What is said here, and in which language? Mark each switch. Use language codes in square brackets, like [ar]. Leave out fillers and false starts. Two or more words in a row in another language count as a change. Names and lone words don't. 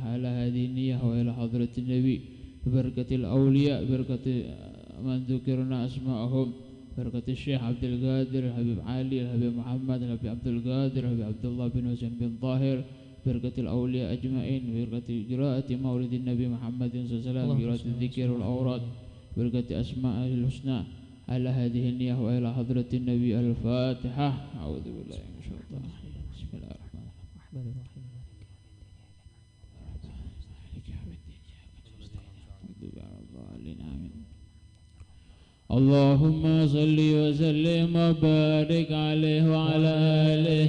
[ar] على هذه النية وإلى حضرة النبي بركة الأولياء بركة من ذكرنا أسماءهم بركة الشيخ عبد القادر حبيب علي حبيب محمد حبيب عبد القادر حبيب عبد الله بن حسين بن طاهر بركة الأولياء أجمعين بركة قراءة مولد النبي محمد صلى الله عليه وسلم قراءة ذكر والأوراد بركة أسماء الحسنى. على هذه النية وإلى حضرة النبي الفاتحة. أعوذ بالله من الشيطان الرجيم. بسم الله الرحمن الرحيم. اللهم صل وسلم وبارك عليه وعلى آله.